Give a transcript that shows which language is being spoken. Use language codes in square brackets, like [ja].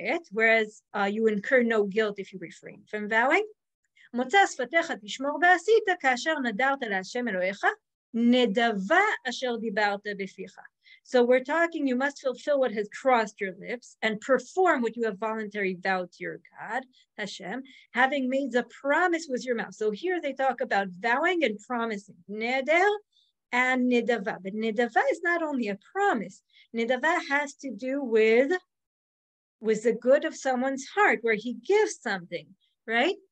[en] Whereas you incur no guilt if you refrain from vowing. [he] מוצא שפתיך תשמור ועשית כאשר נדרת להשם אלוהיך נדבה אשר דיברת בפיך. [en] So we're talking, you must fulfill what has crossed your lips and perform what you have voluntarily vowed to your God, Hashem, having made the promise with your mouth. So here they talk about vowing and promising, neder and nedava. But nedava is not only a promise. Nedava has to do with the good of someone's heart, where he gives something, right?